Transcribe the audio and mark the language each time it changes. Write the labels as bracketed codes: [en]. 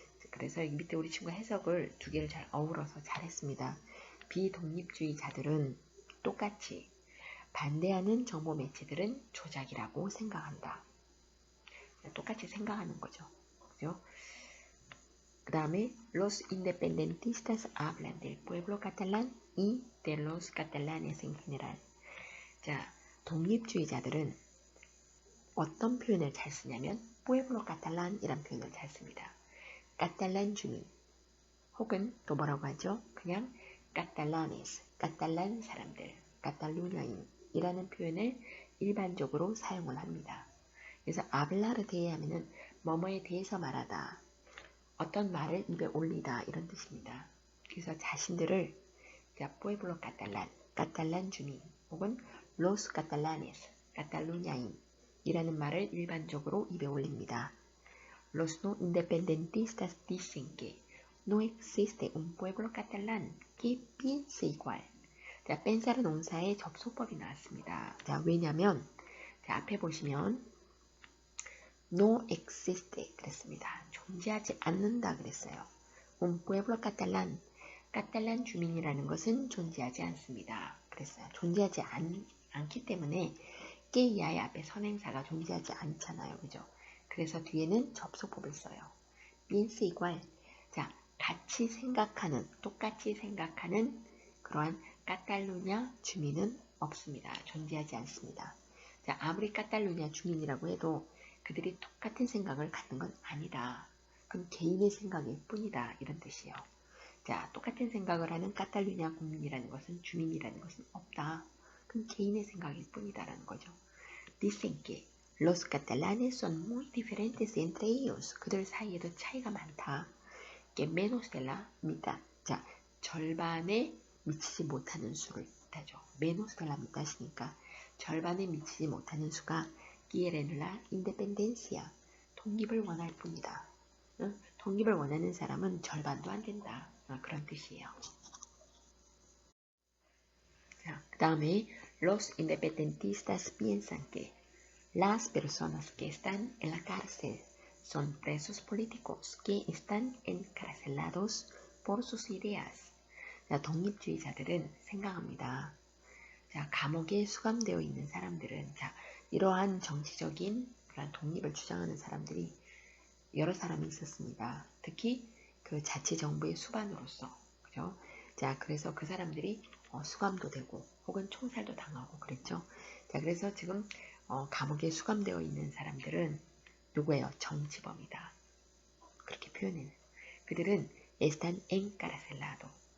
[ko] 그래서 여기 밑에 우리 친구가 해석을 두 개를 잘 어우러서 잘했습니다. 비독립주의자들은 똑같이. 반대하는 정보 매체들은 조작이라고 생각한다. 똑같이 생각하는 거죠. 그죠? 그 다음에 [es] los independentistas hablan del pueblo catalán y de los catalanes en general. [ko] 자, 독립주의자들은 어떤 표현을 잘 쓰냐면 pueblo catalán 이란 표현을 잘 씁니다. 카탈란 주민 혹은 또 뭐라고 하죠? 그냥 catalanes, 카탈란 사람들, 카탈루냐인 이라는 표현을 일반적으로 사용을 합니다. 그래서 hablar de 하면은 뭐뭐에 대해서 말하다, 어떤 말을 입에 올리다 이런 뜻입니다. 그래서 자신들을 pueblo catalán, 카탈란 주민 혹은 los catalanes, 카탈루냐인 이라는 말을 일반적으로 입에 올립니다. [es] Los no independentistas dicen que no existe un pueblo catalán que piense igual. [ko] 자, pensar 동사의 접속법이 나왔습니다. 자, 왜냐면 자, 앞에 보시면 [es] no existe [ko] 그랬습니다. 존재하지 않는다 그랬어요. [es] Un pueblo catalán, [ko] 카탈란 주민이라는 것은 존재하지 않습니다. 그랬어요. 존재하지 않기 때문에 깨야의 앞에 선행사가 존재하지 않잖아요. 그죠? 그래서 뒤에는 접속법을 써요. [es] piense igual. [ko] 자, 같이 생각하는, 똑같이 생각하는 그러한 카탈루냐 주민은 없습니다. 존재하지 않습니다. 자, 아무리 카탈루냐 주민이라고 해도 그들이 똑같은 생각을 갖는 건 아니다. 그건 개인의 생각일 뿐이다. 이런 뜻이에요. 자, 똑같은 생각을 하는 카탈루냐 국민이라는 것은, 주민이라는 것은 없다. 그건 개인의 생각일 뿐이다라는 거죠. [es] Dicen que los catalanes son muy diferentes entre ellos. [ko] 그들 사이에도 차이가 많다. [es] Que menos de la mitad. [ko] 자, 절반에 미치지 못하는 수를 뜻하죠. [es] menos de la mitad [ko] 이니까 절반에 미치지 못하는 수가 [es] quieren la independencia. [ko] 독립을 원할 뿐이다. 응? 독립을 원하는 사람은 절반도 안 된다. 그런 뜻이에요. 자, 그 다음에 [es] los independentistas piensan que las personas que están en la cárcel son presos políticos que están encarcelados por sus ideas. [ko] 자, 독립주의자들은 생각합니다. 자, 감옥에 수감되어 있는 사람들은 자, 이러한 정치적인 그런 독립을 주장하는 사람들이 여러 사람이 있었습니다. 특히 그 자치 정부의 수반으로서, 그죠? 자, 그래서 그 사람들이 수감도 되고 혹은 총살도 당하고 그랬죠. 자, 그래서 지금 감옥에 수감되어 있는 사람들은 누구예요? 정치범이다. 그렇게 표현해요. 그들은 [es] están encarcelados.